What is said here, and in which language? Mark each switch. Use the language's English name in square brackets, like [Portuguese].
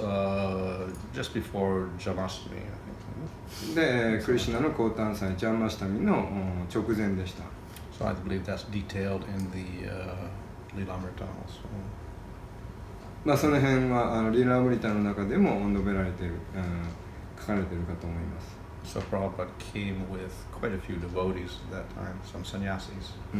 [English] That was just before Janmashtami, I think. [Japanese] でクリシュナの降誕祭ジャンマシタミの直前でした。 [English] So I believe that's detailed in the Lilamrita also. [Japanese] その辺はリラ・アムリタの中でも述べられている、書かれているかと思います。 [English] So Prabhupada came with quite a few devotees at that time, some sannyasis.